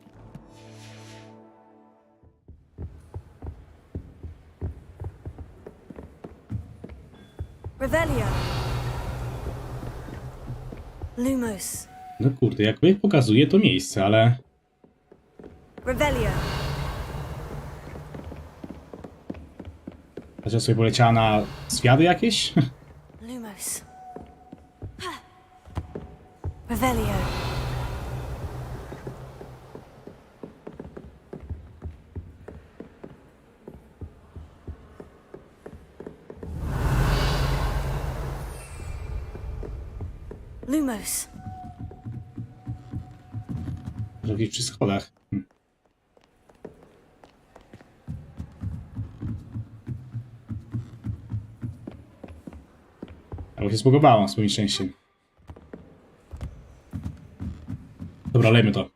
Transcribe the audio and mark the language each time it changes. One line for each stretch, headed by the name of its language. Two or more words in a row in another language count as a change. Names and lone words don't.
Polish: Revelio. Lumos. No kurde, jakby pokazuje to miejsce, ale... Revelio. Chociaż sobie poleciała na zwiady jakieś? Lumos. Revelio. Lumos. Może gdzieś przy schodach. Albo się zbugowałam z moim szczęściem. Dobra, lejmy to.